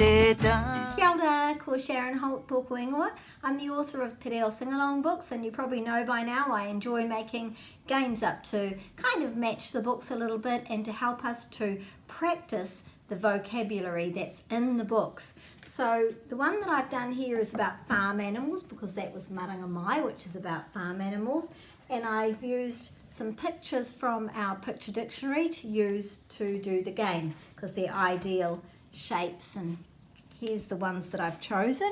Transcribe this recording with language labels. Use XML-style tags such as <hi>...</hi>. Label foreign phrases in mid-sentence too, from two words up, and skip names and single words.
<mi>te ta. Kia ora, ko Sharon Holt tōku ingoa.</mi> <en>I'm the author of Te Reo Singalong books, and you probably know by now I enjoy making games up to kind of match the books a little bit and to help us to practice the vocabulary that's in the books. So the one that I've done here is about farm animals, because that was Maranga Mai, which is about farm animals, and I've used some pictures from our picture dictionary to use to do the game, because they're ideal shapes, and here's the ones that I've chosen.</en>